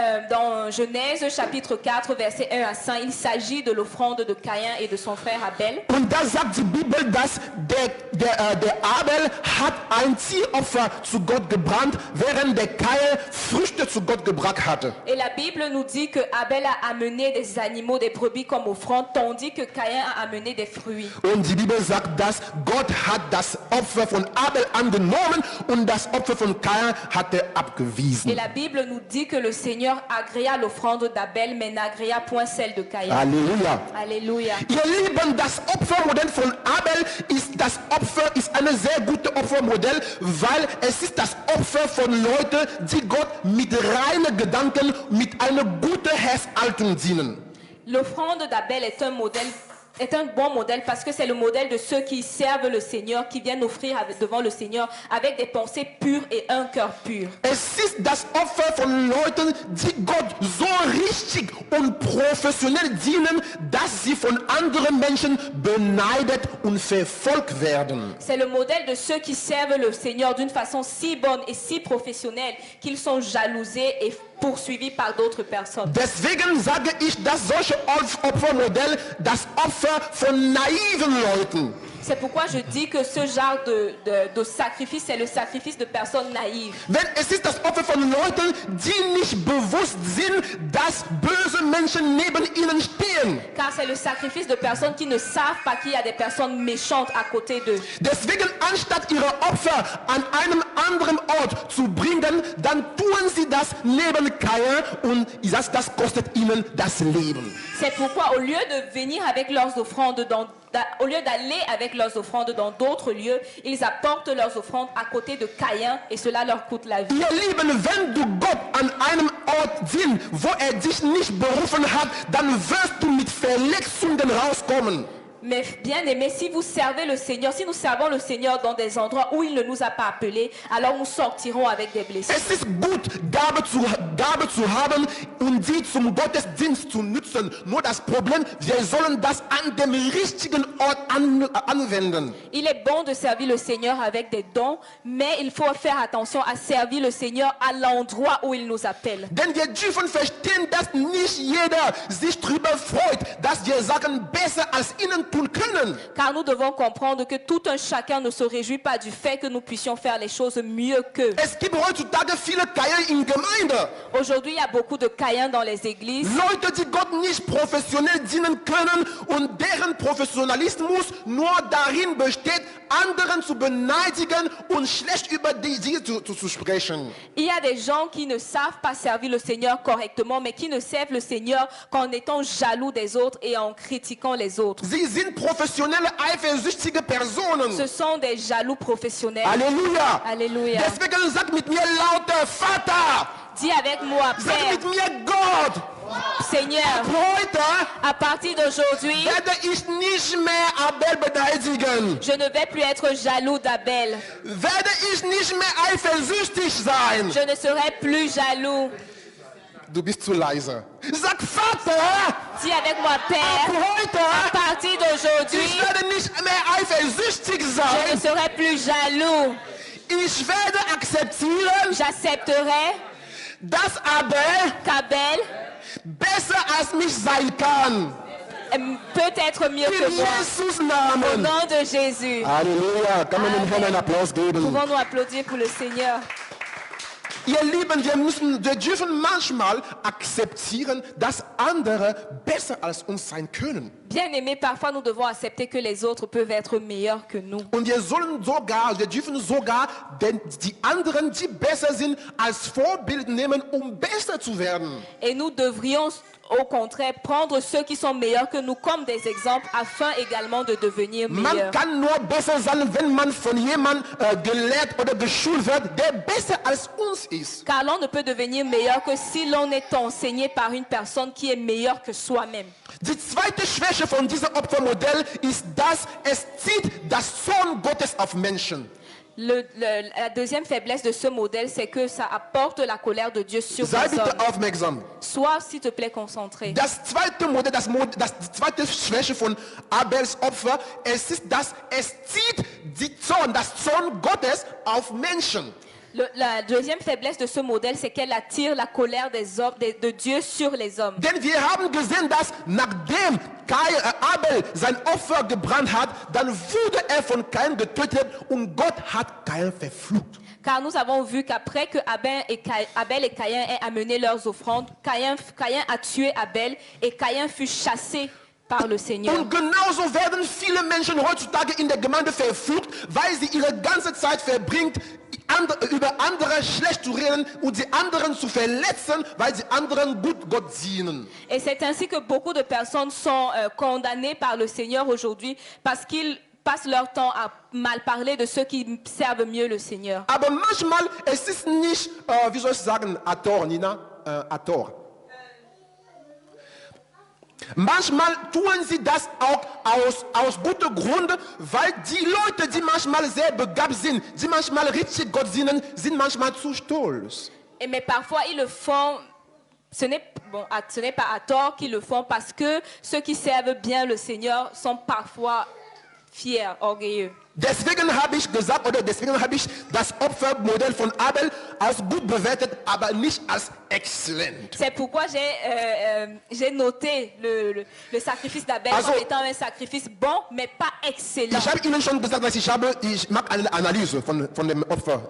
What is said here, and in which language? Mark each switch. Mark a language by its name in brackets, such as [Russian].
[French] Dans Genèse chapitre 4, versets 1 à 5, il s'agit de l'offrande de Caïn et de son frère Abel. [German] Und da sagt die Bibel, dass der Abel hat ein Tieropfer zu Gott gebrannt, während der Kain Früchte zu Gott gebracht hatte. [French] Et la Bible nous dit que Abel a amené des animaux, des brebis comme offrande, tandis que Caïn a amené des fruits. [German] Und die Bibel sagt, dass Gott hat das Opfer von Abel angenommen und das Opfer von Kain hat er abgewiesen. [French] Et la Bible nous dit que le Seigneur agréa l'offrande d'Abel, mais n'agréa point celle de Caïn. [German] Halleluja. [French] Alléluia. [German] Ihr Lieben, das Opfermodell von Abel ist ein sehr gutes Opfermodell, weil es ist das Opfer von Leuten, die Gott mit reinen Gedanken, mit einer guten Herzhaltung dienen. [French] L'offrande d'Abel est un bon modèle parce que c'est le modèle de ceux qui servent le Seigneur, qui viennent offrir devant le Seigneur avec des pensées pures et un cœur pur. [German] Es ist das Opfer von Leuten, die Gott so richtig und professionell dienen, dass sie von anderen Menschen beneidet und verfolgt werden. [French] C'est le modèle de ceux qui servent le Seigneur d'une façon si bonne et si professionnelle qu'ils sont jalousés et poursuivis par d'autres personnes. [German] Deswegen sage ich, dass solche Opfermodell das Opfer von naiven Leuten. [French] C'est pourquoi je dis que ce genre de sacrifice, c'est le sacrifice de personnes naïves. [German] Denn es ist das Opfer von Leuten, die nicht bewusst sind, dass böse Menschen neben ihnen stehen. [French] Car c'est le sacrifice de personnes qui ne savent pas qu'il y a des personnes méchantes à côté d'eux. [German] Deswegen, anstatt ihre Opfer an einem anderen Ort zu bringen, dann tun sie das neben Kain und das kostet ihnen das Leben. [French] C'est pourquoi au lieu de venir avec leurs offrandes au lieu d'aller avec leurs offrandes dans d'autres lieux, ils apportent leurs offrandes à côté de Caïn et cela leur coûte la vie. [German] Ihr Lieben, wenn du Gott an einem Ort siehst, wo dich nicht berufen hat, dann wirst du mit Verletzungen rauskommen. [French] Mais bien aimé, si vous servez le Seigneur, si nous servons le Seigneur dans des endroits où il ne nous a pas appelés, alors nous sortirons avec des blessures. [German] Es ist gut, Gabe zu haben und sie zum Gottesdienst zu nutzen. Nur das Problem, wir sollen das an dem richtigen Ort anwenden. [French] Il est bon de servir le Seigneur avec des dons, mais il faut faire attention à servir le Seigneur à l'endroit où il nous appelle. [German] Denn wir dürfen verstehen, dass nicht jeder sich darüber freut, dass wir Sachen besser als ihnen tun können. [French] Car nous devons comprendre que tout un chacun ne se réjouit pas du fait que nous puissions faire les choses mieux qu'eux. [German] Es gibt heutzutage viele Kain in Gemeinde. [French] Aujourd'hui, il y a beaucoup de Caïns dans les églises. [German] Leute, die Gott nicht professionell dienen können und deren Professionalismus nur darin besteht, anderen zu beneidigen und schlecht über sie zu sprechen. [French] Il y a des gens qui ne savent pas servir le Seigneur correctement, mais qui ne servent le Seigneur qu'en étant jaloux des autres et en critiquant les autres. [German] Sie sind professionelle, eifersüchtige Personen. [French] Ce sont des jaloux professionnels. Alléluia. Alléluia. [German] Deswegen sag mit mir lauter, Vater. [French] Dis avec moi, [German] Sag [French] Père, [German] mit mir, Gott. [French] Seigneur, [German] Heute [French] à partir d'aujourd'hui, [German] werde ich nicht mehr Abel beneidigen. [French] je ne vais plus être jaloux d'Abel. [German] Werde ich nicht mehr eifersüchtig sein. [French] Je ne serai plus jaloux. [German] Du bist zu leise. Sag, Vater. [French] Dis avec moi, Père, [German] Heute [French] à partir d'aujourd'hui, [German] ich werde nicht mehr eifersüchtig [French] je ne [German] sein. [French] serai plus jaloux. [German] Ich werde akzeptieren, [French] J'accepterai [German] dass Abel [French] qu'Abel [German] besser als mich sein kann. [French] peut être mieux [German] In [French] que moi. [German] Jesus [French] Au [German] Namen. [French] nom de Jésus. [German] Halleluja. Kann man dem Herrn einen Applaus geben? [French] Pouvons-nous applaudir pour le Seigneur? [German] Ihr Lieben, wir dürfen manchmal akzeptieren, dass andere besser als uns sein können. [French] Bien-aimés, parfois nous devons accepter que les autres peuvent être meilleurs que nous. [German] Und wir dürfen sogar die anderen, die besser sind, als Vorbild nehmen, besser zu werden. [French] Et nous devrions au contraire prendre ceux qui sont meilleurs que nous comme des exemples afin également de devenir [German] Man [French] meilleurs. [German] kann nur besser sein, wenn man von jemandem gelehrt oder geschult wird, der besser als uns ist. [French] Car l'on ne peut devenir meilleur que si l'on est enseigné par une personne qui est meilleure que soi-même. [German] Die zweite Schwäche von diesem Opfermodell ist, dass es zieht das Zorn Gottes auf Menschen. [French] La deuxième faiblesse de ce modèle, c'est que ça apporte la colère de Dieu sur [German] Sei [French] les hommes. [German] bitte aufmerksam. [French] Sois, s'il te plaît, concentré. [German] Das zweite Modell, die zweite Schwäche von Abels Opfer, es ist, dass es zieht das Zorn Gottes auf Menschen. [French] La deuxième faiblesse de ce modèle, c'est qu'elle attire la colère des hommes, de Dieu sur les hommes. [German] Denn wir haben gesehen, dass nachdem Abel sein Opfer gebrannt hat, dann wurde er von Kain getötet und Gott hat Kain verflucht. [French] Car nous avons vu qu'après que Abel et Caïn aient amené leurs offrandes, Caïn a tué Abel et Caïn fut chassé par le Seigneur. [German] Und genauso werden viele Menschen heutzutage in der Gemeinde verflucht, weil sie ihre ganze Zeit verbringt, über andere schlecht zu reden und die anderen zu verletzen, weil sie anderen gut Gott dienen. [French] Et c'est ainsi que beaucoup de personnes sont condamnées par le Seigneur aujourd'hui parce qu'ils passent leur temps à mal parler de ceux qui servent mieux le Seigneur. [German] Aber manchmal, es ist nicht, wie soll ich sagen, Ator, Nina, Ator. Manchmal tun sie das auch aus gutem Grund, weil die Leute, die manchmal sehr begabt sind, die manchmal richtig Gott dienen, sind manchmal zu stolz. [French] Mais parfois ils le font, ce n'est pas à tort qu'ils le font parce que ceux qui servent bien le Seigneur sont parfois fiers, orgueilleux. [German] Deswegen habe ich gesagt, oder deswegen habe ich das Opfermodell von Abel als gut bewertet, aber nicht als exzellent. [French] C'est pourquoi j'ai noté le sacrifice d'Abel [German] Also, [French] comme étant un sacrifice bon, mais pas excellent. [German] Ich habe Ihnen schon gesagt, dass ich mache eine Analyse von dem Opfer.